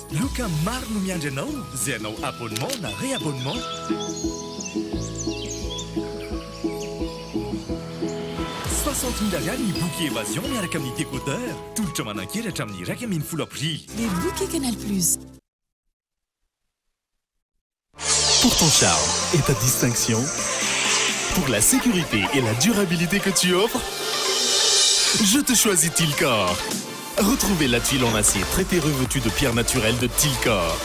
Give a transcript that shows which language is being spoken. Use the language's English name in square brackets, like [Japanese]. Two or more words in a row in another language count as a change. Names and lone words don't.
[Malagasy] Loka maro no miandry anao zay anao abonnement na réabonnement. $60,000 ny [French] bouquet évasion [Malagasy] miaraka amin'ny décodeur. Tolotra manan-kely hatramin'ny 1,10 avril. [French] Les bouquets Canal Plus. Pour ton charme et ta distinction, pour la sécurité et la durabilité que tu offres, je te choisis Tilcor. Retrouvez la tuile en acier traité revêtue de pierre naturelle de Tilcor.